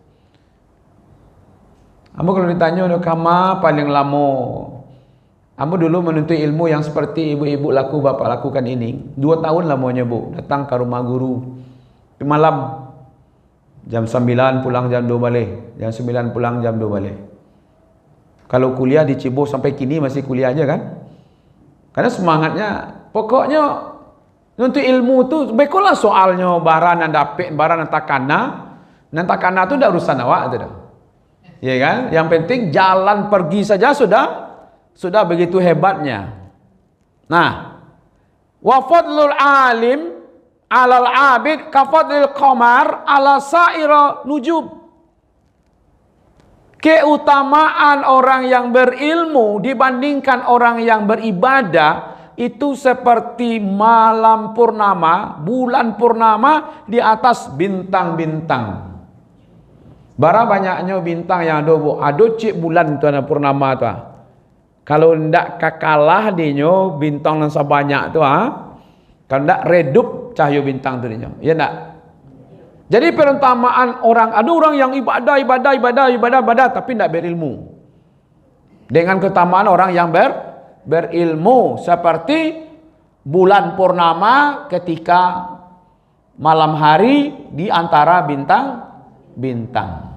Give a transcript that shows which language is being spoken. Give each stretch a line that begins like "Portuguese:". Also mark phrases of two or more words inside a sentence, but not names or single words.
Indonesian: Ambo kalau ditanya udah kama paling lama, ambo dulu menuntut ilmu yang seperti ibu-ibu laku bapak lakukan ini 2 tahun lamanya bu, datang ke rumah guru di malam jam 9 pulang jam 2 balik, jam 9 pulang jam 2 balik. Kalau kuliah di Cibo sampai kini masih kuliah aja kan, karena semangatnya pokoknya nuntut ilmu tu bekolah soalnya
Minangkabau: barang nan dapet barang nan takana tu dah
Indonesian: urusan awak tu dah. Ya kan? Yang penting jalan pergi saja sudah begitu hebatnya. Nah,
Arabic: wa fadlul alim 'alal 'abid ka fadlil qamar 'ala sa'ira nujub.
Indonesian: Keutamaan orang yang berilmu dibandingkan orang yang beribadah itu seperti malam purnama, bulan purnama di atas bintang-bintang.
Minangkabau: Bara banyaknya bintang yang ada bu, ada cik bulan tu ada purnama tu. Kalau ndak kakalah dinyo bintang yang sebanyak tu kalau ndak redup cahaya bintang tu dinyo. Ya ndak?
Indonesian: Jadi perumpamaan ada orang yang ibadah tapi ndak berilmu. Dengan keutamaan orang yang berilmu seperti bulan purnama ketika malam hari di antara bintang-bintang.